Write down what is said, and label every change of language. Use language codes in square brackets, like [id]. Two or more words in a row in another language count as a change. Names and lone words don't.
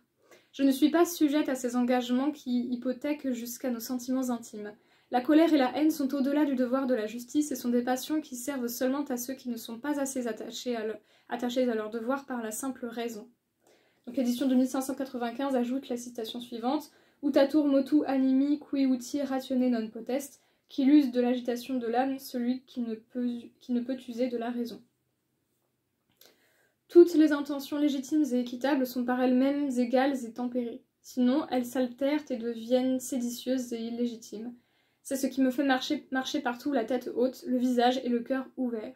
[fr] Je ne suis pas sujette à ces engagements qui hypothèquent jusqu'à nos sentiments intimes. La colère et la haine sont au-delà du devoir de la justice et sont des passions qui servent seulement à ceux qui ne sont pas assez attachés à leur devoir par la simple raison. Donc l'édition de 1595 ajoute la citation suivante « [la] Utatur motu animi qui uti ratione non potest [fr] » qui use de l'agitation de l'âme celui qui ne peut user de la raison. Toutes les intentions légitimes et équitables sont par elles-mêmes égales et tempérées. Sinon, elles s'altèrent et deviennent séditieuses et illégitimes. C'est ce qui me fait marcher partout la tête haute, le visage et le cœur ouverts.